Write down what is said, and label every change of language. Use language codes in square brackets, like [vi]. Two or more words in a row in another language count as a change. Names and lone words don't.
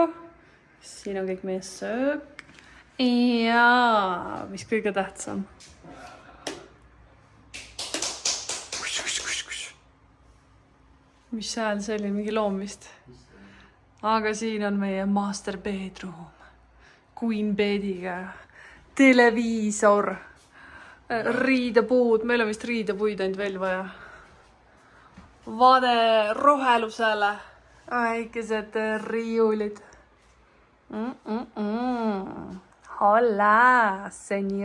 [et] Siin on kõik meie söök. Ja mis kõige tähtsam. Mis hääl see oli, mingi loom vist. Aga siin on meie [en] master bedroom. [et] Queen bediga. Televiisor. Riidepuud. Meil on vist riidepuid ainult veel vaja. Vade rohelusele. Väikesed riiulid. [es] Hola, senior.